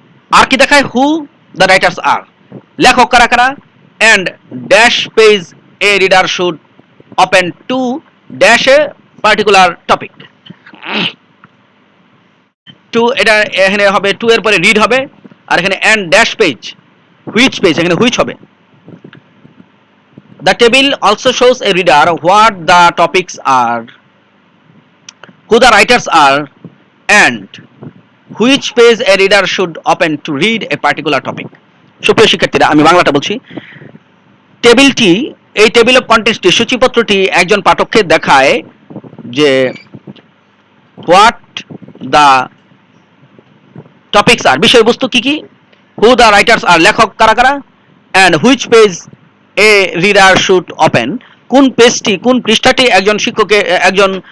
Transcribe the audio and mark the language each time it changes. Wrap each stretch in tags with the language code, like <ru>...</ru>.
<bn>আর কি দেখায়,</bn> <en>who the writers are,</en> <bn>লেখক কারা কারা,</bn> <en>And dash page a reader should open to dash a particular topic.</en> <bn>Two, এটা এখানে হবে টু এর পরে রিড হবে, আর এখানে and dash page, which page, এখানে হুইচ হবে।</bn> <en>The table also shows a reader what the topics are, who the writers are, and which page a reader should open to read a particular topic.</en> <bn>সুপ্রিয় শিক্ষার্থীরা, আমি বাংলাটা বলছি। টেবিলটি, এই table of কন্টেন্টসটি, সূচিপত্রটি একজন পাঠককে দেখায় যে</bn> <en>what the topics are,</en> <bn>বিষয়বস্তু কি কি,</bn> <en>who the writers are,</en> <bn>লেখক কারা কারা,</bn> <en>and which page a reader should open,</en> <bn>কোন পেজটি, কোন পৃষ্ঠাটি একজন শিক্ষকের, একজন</bn>